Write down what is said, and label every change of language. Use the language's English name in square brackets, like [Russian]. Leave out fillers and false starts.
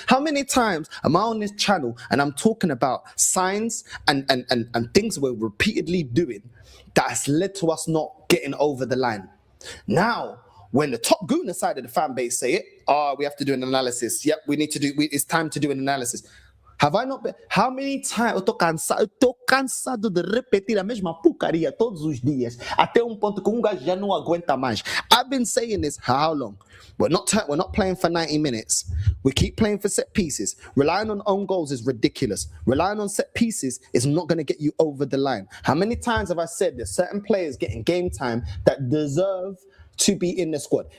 [English] How many times am I on this channel and I'm talking about signs and things we're repeatedly doing that has led to us not getting over the line? Now, when the top gooner side of the fan base say it, we have to do an analysis. Yep, it's time to do an analysis. Have I not been? How many times? [Portuguese] Eu tô cansado de repetir a mesma porcaria todos os dias, até ponto que gajo já não aguenta mais. [English] I've been saying this how long? We're not playing for 90 minutes. We keep playing for set pieces. Relying on own goals is ridiculous. Relying on set pieces is not going to get you over the line. How many times have I said there's certain players getting game time that deserve to be in the squad?